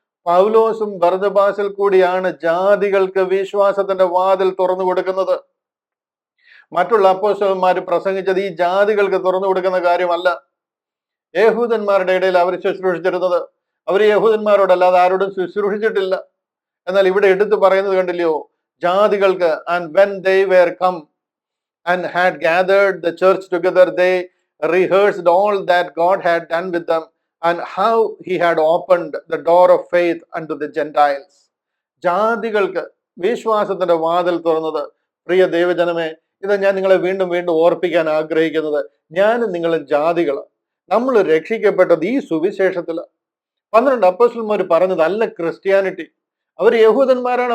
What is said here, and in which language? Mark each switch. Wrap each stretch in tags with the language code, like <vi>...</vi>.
<ml>പൗലോസും ബർന്നബാസിൽ കൂടിയാണ് ജാതികൾക്ക് വിശ്വാസത്തിന്റെ വാതിൽ തുറന്നു കൊടുക്കുന്നത്. മറ്റുള്ള അപ്പോസ്തലന്മാര് പ്രസംഗിച്ചത് ഈ ജാതികൾക്ക് തുറന്നു കൊടുക്കുന്ന കാര്യമല്ല. യഹൂദന്മാരുടെ ഇടയിൽ അവർ ശുശ്രൂഷിച്ചിരുന്നത്. അവർ യഹൂദന്മാരോടല്ലാതെ ആരോടും ശുശ്രൂഷിച്ചിട്ടില്ല. എന്നാൽ ഇവിടെ എടുത്തു പറയുന്നത് കണ്ടില്ലയോ? ജാതികൾക്ക്.</ml> <en>And when they were come and had gathered the church together, they rehearsed all that God had done with them and how he had opened the door of faith unto the Gentiles.</en> <ml>ജാതികൾക്ക് വിശ്വാസത്തിന്റെ വാതിൽ തുറന്നത്. പ്രിയ ദൈവജനമേ, ഇത് ഞാൻ നിങ്ങളെ വീണ്ടും വീണ്ടും ഓർപ്പിക്കാൻ ആഗ്രഹിക്കുന്നത്, ഞാനും നിങ്ങളും ജാതികള്. നമ്മൾ രക്ഷിക്കപ്പെട്ടത് ഈ സുവിശേഷത്തില്. 12 അപ്പോസ്തലന്മാർ പറഞ്ഞതല്ല ക്രിസ്ത്യാനിറ്റി. അവർ യഹൂദന്മാരാണ്.</ml>